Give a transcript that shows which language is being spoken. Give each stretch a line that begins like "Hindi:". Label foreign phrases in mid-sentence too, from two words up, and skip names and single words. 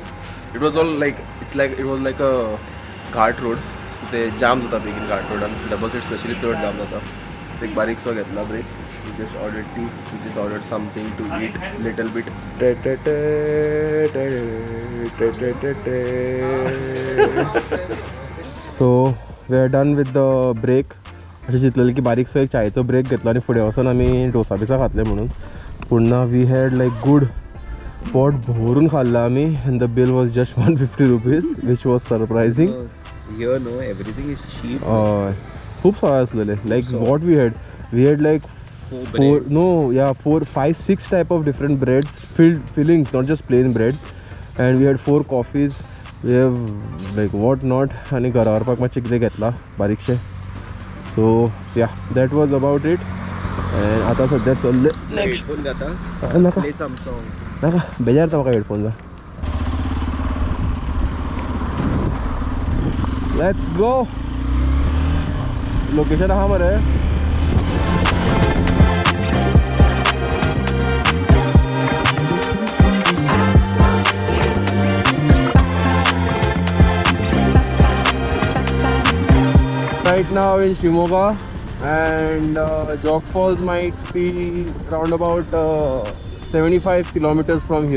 English: It was all like it was like a घाट रोड.
Konkani: सो ते जाम जाता बेगीन घाट रोडान.
English: double seat
Konkani: स्पेशली चड जाम जाता. एक बारीकसो घेतला ब्रेक.
English: We just ordered tea. We just ordered something to eat little bit. So we are done with the break.
Konkani: अशें चिंतलेलें की बारीकसो एक चायेचो ब्रेक घेतलो आनी फुडें वचून आमी डोसा बिसा खातले म्हणून. पूण ना,
English: we had like good
Konkani: पोट भरून खाल्ला आमी
English: and the bill was just 150 rupees which was surprising. Here no, everything is cheap.
Konkani: खूब सवाय आसलेले.
English: like what we had like 4, 5, 6 type of different breads, fillings, not just plain breads. And we had 4 coffees. We have like what not.
Konkani: आनी घरा व्हरपाक मातशें कितें घेतला बारीकशें.
English: So yeah, that was about it.
Konkani: And आता सध्या चल्ले नेक्स्ट. हेडफोन घाता. नाका
English: play some song.
Konkani: नाका बेजार येता म्हाका हेडफोनचा.
English: let's go.
Konkani: लोकेशन आहा मरे.
English: Right now in Shimoga, and Jog Falls might be around about 75 kilometers from here.